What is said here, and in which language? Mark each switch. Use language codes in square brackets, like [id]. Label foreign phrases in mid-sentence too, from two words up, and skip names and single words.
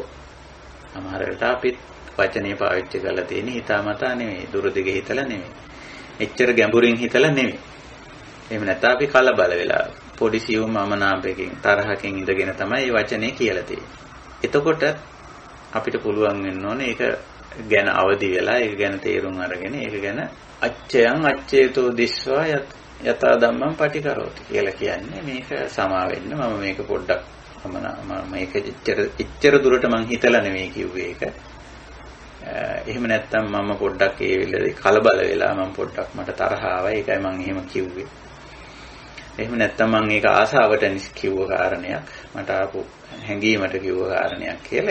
[si] සමහර වෙලාවට අපි වචනේ පාවිච්චි කරලා තියෙන්නේ හිතාමතා නෙමෙයි, දුරදිග හිතලා නෙමෙයි, එච්චර ගැඹුරින් හිතලා නෙමෙයි. එහෙම නැත්නම් අපි කලබල වෙලා පොඩි සියුම් අමනාපයකින්, තරහකින් ඉඳගෙන තමයි මේ වචනේ කියලා තියෙන්නේ. එතකොට අපිට පුළුවන් වෙන්න ඕනේ ඒක ගැන අවදි වෙලා, ඒක ගැන තේරුම් අරගෙන, ඒක ගැන [pi] අච්චයන් අච්චේතෝ දිස්වා යතා ධම්මං පටිකරෝති [si] කියලා කියන්නේ මේක සමා වෙන්න. මම මේක පොඩ්ඩක් මේක එච්චර දුරට මං හිතලා නෙමෙයි කිව්වේ ඒක. එහෙම නැත්නම් මම පොඩ්ඩක් ඒ වෙලාවේ කලබල වෙලා මම පොඩ්ඩක් මට තරහ ආවා. ඒකයි මං එහෙම කිව්වේ. එහෙම නැත්නම් මං ඒක ආසාවට කිව්ව කාරණයක්, මට ආපු හැඟීමට කිව්ව කාරණයක් කියලා.